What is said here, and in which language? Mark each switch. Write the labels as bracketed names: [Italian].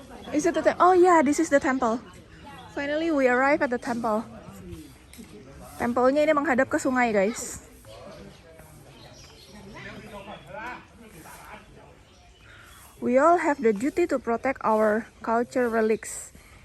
[English] Is it the oh yeah, this is the temple. Finally we arrive at the temple. [Indonesian] Tempelnya ini menghadap ke sungai, guys. [English] We all have the duty to protect our culture relics.